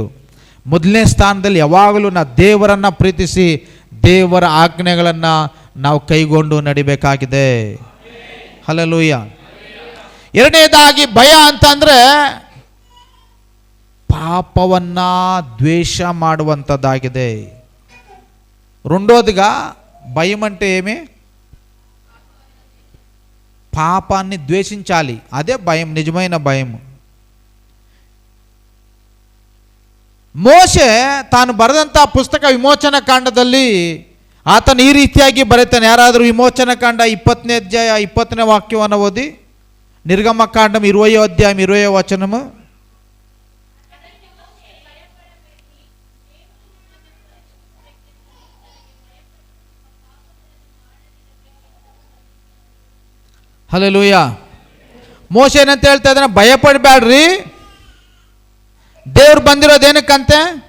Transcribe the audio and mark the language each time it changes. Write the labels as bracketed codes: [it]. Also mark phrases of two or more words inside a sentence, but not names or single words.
[kn] ಮೊದಲನೇ ಸ್ಥಾನದಲ್ಲಿ ಯಾವಾಗಲೂ ನಾವು ದೇವರನ್ನು ಪ್ರೀತಿಸಿ ದೇವರ ಆಜ್ಞೆಗಳನ್ನು ನಾವು ಕೈಗೊಂಡು ನಡಿಬೇಕಾಗಿದೆ. ಹಲ್ಲೆಲೂಯಾ. ಎರಡನೇದಾಗಿ ಭಯ ಅಂತಂದರೆ ಪಾಪವನ್ನು ದ್ವೇಷ ಮಾಡುವಂಥದ್ದಾಗಿದೆ. [te] రెండోదిగా భయం అంటే ఏమి? పాపాన్ని ద్వేషించాలి. అదే భయం, నిజమైన భయం. [kn] ಮೋಶೆ ತಾನು ಬರೆದಂಥ ಪುಸ್ತಕ ವಿಮೋಚನ ಕಾಂಡದಲ್ಲಿ ಆತನು ಈ ರೀತಿಯಾಗಿ ಬರೀತಾನೆ. ಯಾರಾದರೂ ವಿಮೋಚನ ಕಾಂಡ 20ನೇ ಅಧ್ಯಾಯ 20ನೇ ವಾಕ್ಯವನ್ನು ಓದಿ. [te] ನಿರ್ಗಮಕಾಂಡಂ 20వ అధ్యాయం 20వ వచనము. [kn] ಹಲ್ಲೆಲೂಯಾ. ಮೋಶೆ ಏನಂತ ಹೇಳ್ತಾ ಇದ್ದಾನೆ? ಭಯಪಡಬೇಡ್ರಿ, ದೇವ್ರು ಬಂದಿರೋದೇನಕ್ಕಂತೆ?